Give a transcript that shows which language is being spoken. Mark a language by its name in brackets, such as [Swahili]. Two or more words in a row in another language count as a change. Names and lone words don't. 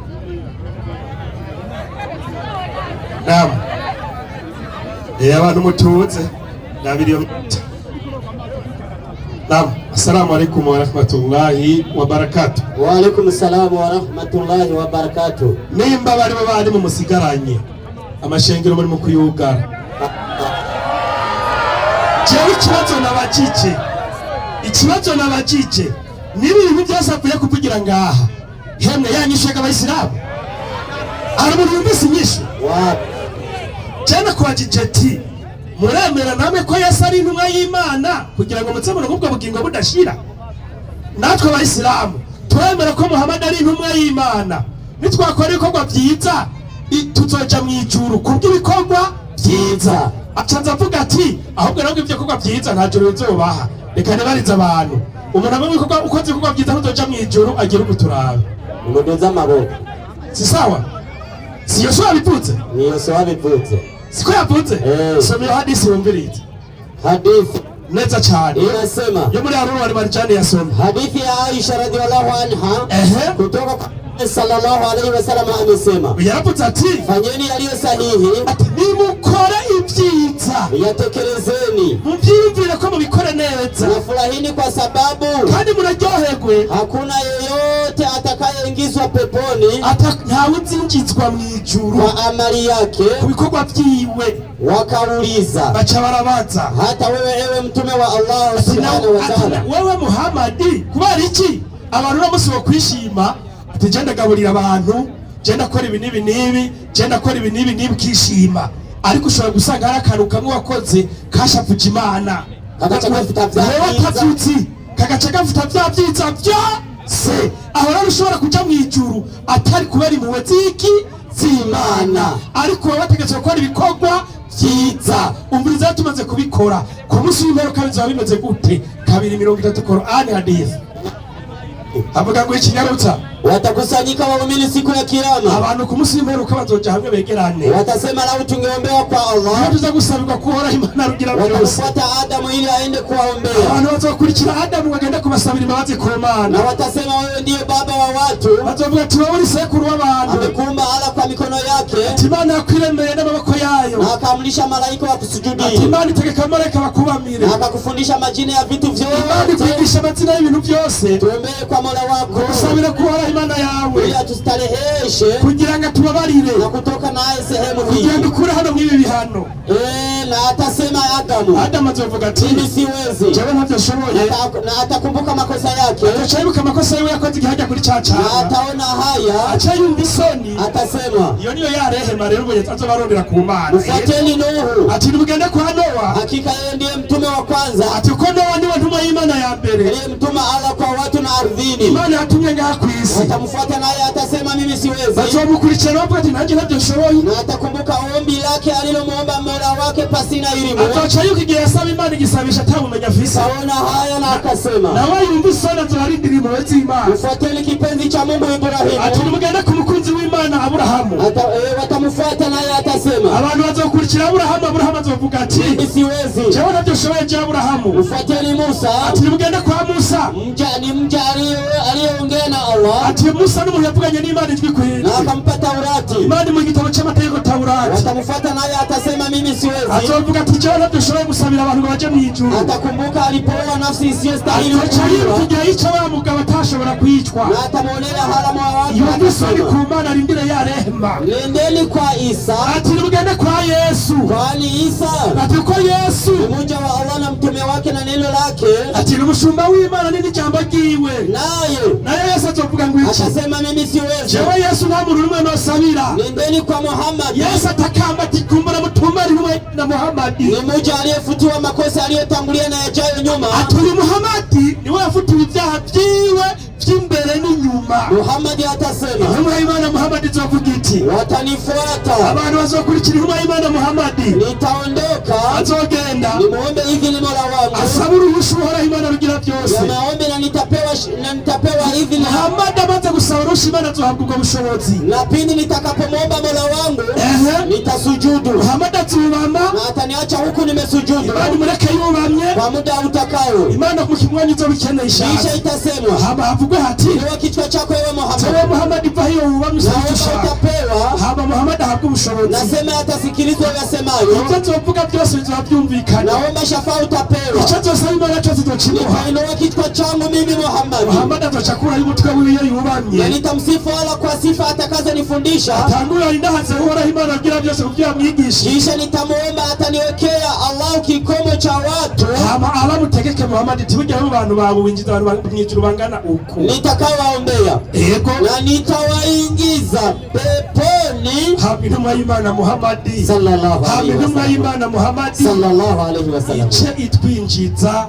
[Rundi] nama abantu mutuze nabiriyo [Arabic] نعم، السلام عليكم ورحمة الله وبركاته. وعليكم السلام ورحمة الله وبركاته. [Rundi] Nimba bari mu musigaranye amashengero muri mu kuyugara. Jewe ikibazo nabajije niba ibintu byose akwiye kuvugira ngaha hemwe yanyishega abayisilamu ari mu yumvise inyishu cyane kubajije ati muremera namwe ko Yesu ari intumwa y'Imana kugira ngo mutse ubwo bugingo budashira natwe abayisilamu turemera ko Muhammad ari intumwa y'Imana nitwakora ibikorwa byiza tuzoja mwijuru kubw'ibikorwa byiza acanza avuga ati ahubwo nabwo ibyo bikorwa byiza nta juru bizobaha reka nibariza abantu umuntu amwe ibikorwa ukoze ibikorwa byiza ntuzoja mwijuru agira ukuturabe unodoza amaboko [Swahili] si sawa [Rundi] si Yosuwa bivuze ni Yosuwa bivuze siko yavuze somera hadisi wumvirize [Swahili] hadithi [Rundi] neza cyane [Swahili] inasema [Rundi] yo muri Harun wali Marijani yasoma [Swahili] hadithi ya Aisha [Arabic] رضي الله عنها [Swahili] kutoka [Arabic] صلى الله عليه وسلم [Swahili] amesema, [Rundi] yaravuze ati [Swahili] fanyeni yaliyo sahihi, [Rundi] ati nimukore ibyiza, [Swahili] yatekelezeni, [Rundi] mubyiyumvire ko mubikore neza, [Swahili] nafurahini kwa sababu [Rundi] kandi muraryoherwe. [Swahili] hakuna yeyote atakayeingizwa peponi [Rundi] ntawe uzinjizwa mu ijuru [Swahili] kwa amali yake, [Rundi] ku bikorwa byiwe. [Swahili] Wakauliza, [Rundi] baca barabaza, [Swahili] hata wewe ewe mtume wa Allah [Arabic] سبحانه وتعالى, [Swahili] wewe Muhammadi, [Rundi] kubera iki abantu bose bakwishima ati je ndagaburira abantu, je ndakora ibi nibi nibi, je ndakora ibi nibi nibi kishima, ariko ushobora gusanga hari akantu kamwe wakoze kashavuja Imana, kagaca gafuta vya byiza byose, aho rero ushobora kuja mu ijuru atari kubera impuhwe z'Imana, ariko wowe wategetswe gukora ibikorwa byiza. Umviriza tumaze kubikora ku munsi w'imperuka bizaba bimeze gute? 2:30 Qur'ani hadith avuga ngo ikinyarutsa, [Swahili] watakusanyika waumini siku ya kiyama, [Rundi] abantu ku munsi w'imperuka bazoja hamwe begerane, [Swahili] watasema lau tungeombewa kwa Allah, [Rundi] tuza gusabirwa kuhora Imana rugira byose, [Swahili] watafuata Adamu ili aende kuwaombea, [Rundi] abantu bazokurikira Adamu bagenda kubasabira imbabazi ku Mana, [Swahili] na watasema wewe ndiye baba wa watu, [Rundi] bazovuga ati wowe uri sekuru w'abantu, [Swahili] amekumba Allah kwa mikono yake, [Rundi] ati Imana yakwiremeye n'amaboko yayo, [Swahili] na akaamrisha malaika wakusujudie, [Rundi] ati Imana itegeka malaika bakubamire, [Swahili] na akakufundisha majina ya vitu vyote, [Rundi] Imana ikwigisha amazina y'ibintu byose. [Swahili] tuombee kwa Mola wako, [Rundi] usabire kuhora Imana yawe, [Swahili] ili atustareheshe [Rundi] kugira ngo tubabarire, [Swahili] na kutoka naye sehemu hii, [Rundi] kugira ngo ukure hano mw'ibi bihano. [Swahili] na atasema Adamu [Rundi] azovuga ati [Swahili] mimi siwezi, [Rundi] jewe ntavyo nshoboye, [Swahili] na atakumbuka makosa yake, [Rundi] atayibuka amakosa yiwe yakoze igihe ajya kuri caca, [Swahili] na ataona haya, [Rundi] aca yumva isoni, [Swahili] atasema [Rundi] iyo niyo ya rehema rero ubuye azobarondera ku Mana. [Swahili] Ufuateni Nuhu, [Rundi] ati nimugende kwa Nowa, [Swahili] hakika yeye ndiye mtume wa kwanza, [Rundi] ati ko Nowa ndiwe ntumwa y'Imana ya mbere, [Swahili] ndiye mtume Allah kwa watu na ardhini, [Rundi] Imana yatumye ngaha ku isi. [Swahili] watamfuata naye atasema mimi siwezi, [Rundi] bazomukurikira bavuga ati nanjye ntavyo nshoboye, [Swahili] na atakumbuka ombi lake alilomuomba Mola wake pasina elimu, [Rundi] azoca yuko igihe yasaba Imana igisabisha atamumenya afise, [Swahili] aona haya na akasema, [Rundi] nawe yumva isoni azobarindira impuhwe z'Imana. [Swahili] ufuateni kipenzi cha Mungu Ibrahimu, [Rundi] ati nimugende ku mukunzi w'Imana Aburahamu, [Swahili] watamfuata naye atasema, [Rundi] abantu bazokurikira Aburahamu, Aburahamu azovuga ati [Swahili] mimi siwezi, [Rundi] jewe ntavyo nshoboye je Aburahamu. [Swahili] ufuateni Musa, [Rundi] ati nimugende kwa Musa, [Swahili] mja aliyeongea na Allah, [Rundi] ati Musa n'umuntu yavuganye n'Imana ijwi kwinshi, [Swahili] na akampa Taurati, [Rundi] Imana mu gitabo cy'amategeko Taurati, [Swahili] watamfuata naye atasema mimi siwezi, [Rundi] azovuga ati jewe ntavyo nshoboye gusabira abantu ngo baje mu ijuru, [Swahili] atakumbuka alipoa nafsi isiyostahili [Rundi] azoca yibuka igihe yica wa mugabo atashobora kwicwa, [Swahili] na atamuonea haramu wa watu, [Rundi] yumva isoni ku [Swahili] akasema, [Rundi] Mana arindire ya rehema. [Swahili] nendeni kwa Isa, [Rundi] ati nimugende kwa Yesu, [Swahili] kwani Isa [Rundi] ati ko Yesu [Swahili] ni mmoja wa Allah na mtume wake na neno lake, [Rundi] ati ni umushumba w'Imana n'ijambo ryiwe, naye Yesu azovuga ngo iki? [Swahili] akasema mimi siwezi, [Rundi] jewe Yesu nta muntu n'umwe nosabira. [Swahili] nendeni kwa Muhammad, [Rundi] Yesu atakamba ati kumbura mutumari n'umwe na Muhammadi, [Swahili] ni mmoja aliyefutiwa makosa aliyotangulia na yajayo nyuma, [Rundi] ati uyu Muhammadi niwe yafutiwe ibyaha byiwe by'imbere n'inyuma. [Swahili] Muhammad atasema, [Rundi] intumwa y'Imana Muhammadi izovuga iti [Swahili] watanifuata, [Rundi] abantu bazokurikira intumwa y'Imana Muhammadi, [Swahili] nitaondoka [Rundi] azogenda [Swahili] nimuombe idhini Mola wangu, [Rundi] asaba uruhusha uhoraho Imana rugira byose, [Swahili] ya maombi na nitapewa idhini, [Rundi] Muhammadi amaze gusaba uruhusha Imana azohabwa ubwo bushobozi, [Swahili] na pindi nitakapomwomba Mola wangu nitasujudu, [Rundi] Muhammadi azubama, [Swahili] na ataniacha huku nimesujudu, [Rundi] Imana imureke yubamye [Swahili] kwa muda utakao, [Rundi] Imana mu kimwanya izobikeneye [Swahili] kisha [Rundi] ishaka, [Swahili] itasemwa, [Rundi] hama havugwe hati [Swahili] niwa kichwa chako ewe Muhammad, [Rundi] jewe Muhammadi va hiyo wubamye [Swahili] na [Rundi] usabye icyo [Swahili] wewe [Rundi] ushaka, [Swahili] utapewa, [Rundi] hama Muhammadi ahabwe ubushobozi, [Swahili] nasema atasikilizwa yasemayo, [Rundi] ibyo azovuga byose bizoba byumvikana, [Swahili] naomba shafaa utapewa, [Rundi] icyo azosaba Imana cyose izokimuha. [Swahili] nitainua kichwa changu mimi Muhammad, [Rundi] Muhammadi azoca akuraho umutwe wiwe iyo yubamye, [Swahili] na nitamsifu Allah kwa sifa atakazonifundisha, [Rundi] atangurira indahaze uhoraho Imana rugira byose kugira amwigishe, [Swahili] kisha nitamuomba ataniwekea Allah kikomo cha watu [Rundi] hama abamutegeke Muhammadi ati burya abo bantu bawe winjiza abantu mw'ijuru bangana uku, [Swahili] nitakawaombea, [Rundi] yego, [Swahili] na nitawaingiza peponi, [Rundi] hama intumwa y'Imana Muhammadi, [Arabic] sallallahu [Rundi] hama [Arabic] alaihi [Rundi] intumwa [Arabic] wasallam, [Rundi] y'Imana Muhammadi [Arabic] صلى الله عليه وسلم, [Rundi] ice itwinjiza